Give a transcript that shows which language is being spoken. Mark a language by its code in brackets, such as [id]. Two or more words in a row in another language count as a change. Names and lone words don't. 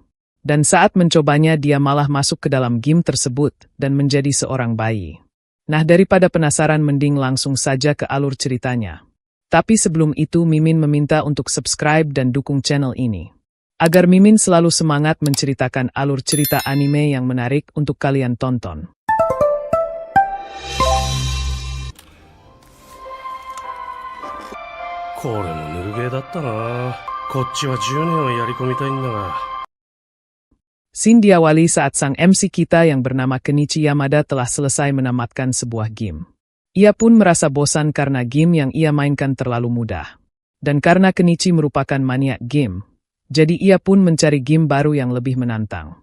[id] Dan saat mencobanya dia malah masuk ke dalam game tersebut dan menjadi seorang bayi. Nah, daripada penasaran mending langsung saja ke alur ceritanya. Tapi sebelum itu Mimin meminta untuk subscribe dan dukung channel ini. Agar Mimin selalu semangat menceritakan alur cerita anime yang menarik untuk kalian tonton. [ja] これもぬるゲーだったな。こっちは10年をやり込みたいんだが。 [id] Scene diawali saat sang MC kita yang bernama Kenichi Yamada telah selesai menamatkan sebuah game. Ia pun merasa bosan karena game yang ia mainkan terlalu mudah. Dan karena Kenichi merupakan maniak game, jadi ia pun mencari game baru yang lebih menantang.